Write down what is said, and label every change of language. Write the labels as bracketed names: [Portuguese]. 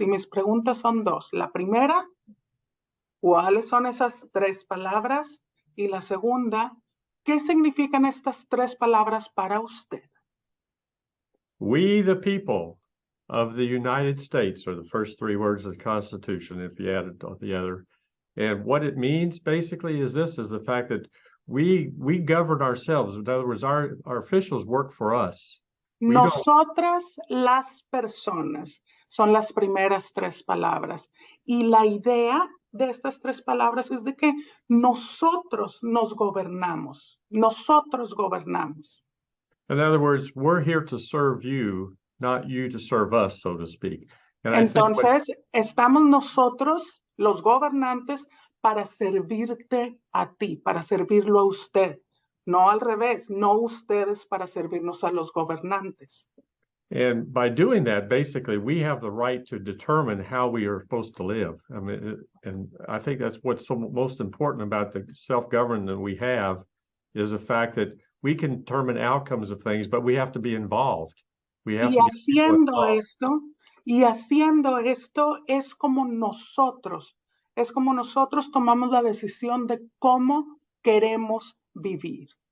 [Spanish] Y mis preguntas son 2. La primera, ¿cuáles son esas 3 palabras? Y la segunda, ¿qué significan estas 3 palabras para usted? [English] We the people of the United States, or the first three words of the Constitution, if you add it all together. And what it means basically is the fact that we govern ourselves. In other words, our officials work for us. [Spanish] Nosotras, las personas, son las primeras tres palabras. Y la idea de estas tres palabras es de que nosotros nos gobernamos. Nosotros gobernamos. [English] In other words, we're here to serve you, not you to serve us, so to speak. And [Spanish] entonces, estamos nosotros, los gobernantes, para servirte a ti, para servirlo a usted. No al revés, no ustedes para servirnos a los gobernantes. [English] And by doing that, basically, we have the right to determine how we are supposed to live. I mean, and I think that's what's so most important about the self-government that we have, is the fact that we can determine outcomes of things, but we have to be involved. We have to be involved. [Spanish] Y haciendo esto es como nosotros tomamos la decisión de cómo queremos vivir.